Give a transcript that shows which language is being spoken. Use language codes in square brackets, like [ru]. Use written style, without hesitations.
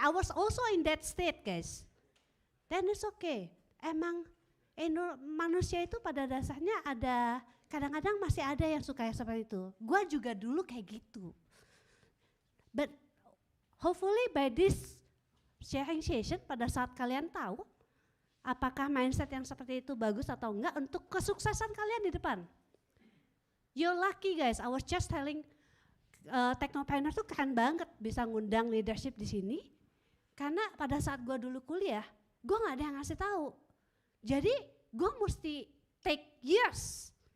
[en] I was also in that state guys. Then it's okay. [id] Emang manusia itu pada dasarnya ada, kadang-kadang masih ada yang suka yang seperti itu. Gua juga dulu kayak gitu. [en] But hopefully by this sharing session, [id] pada saat kalian tahu apakah mindset yang seperti itu bagus atau enggak untuk kesuksesan kalian di depan. [en] You're lucky guys, I was just telling Technopreneur [id] tuh keren banget bisa ngundang leadership di sini. Karena pada saat gue dulu kuliah, gue gak ada yang ngasih tahu. Jadi gue mesti [en] take years.